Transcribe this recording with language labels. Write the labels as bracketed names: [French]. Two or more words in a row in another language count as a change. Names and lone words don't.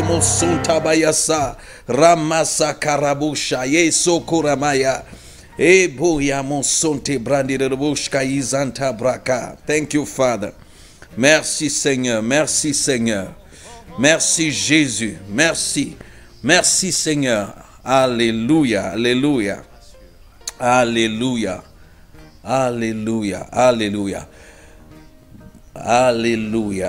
[English] Montabayasa, Ramasa Karabusha, Yeso Kuramaya, Eboya Monsonte Brandi Rebushka Izanta Braka. Thank you, Father. [French] Merci, Seigneur. Merci, Seigneur. Merci, Jésus. Merci. Merci, Seigneur. Alléluia. Alléluia. Alléluia. Alléluia. Alléluia. Alléluia.